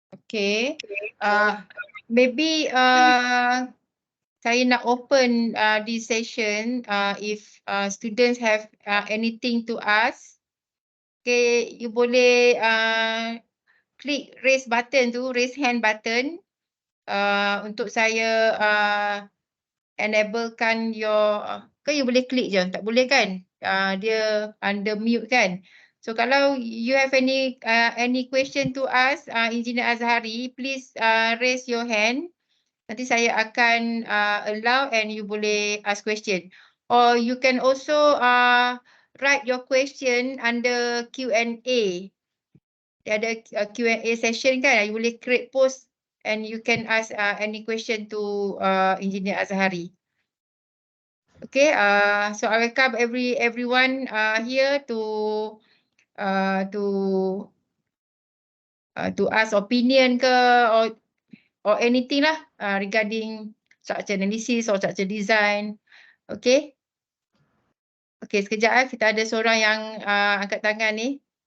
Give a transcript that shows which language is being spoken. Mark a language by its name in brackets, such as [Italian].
[English] Okay, maybe [Malay] saya nak [English] open this session if students have anything to ask. [Malay] Okay, you boleh klik [English] raise button [Malay] tu, [English] raise hand button [Malay] untuk saya enablekan your, ke you boleh klik je, tak boleh kan? Dia [English] under mute [Malay] kan? [English] So kalau you have any question to ask Engineer Azhari, please raise your hand. [Malay] Nanti saya akan [English] allow and you [Malay] boleh [English] ask question. Or you can also write your question under Q&A. [Malay] Dia ada [English] Q&A session kan, you [Malay] boleh [English] create post and you can ask any question to Engineer Azhari. Okay, so I welcome everyone here to ask opinion ke or anything lah regarding structure analysis or structure design. Okay. [Malay] Okay, sekejap kita ada seorang yang angkat tangan ni.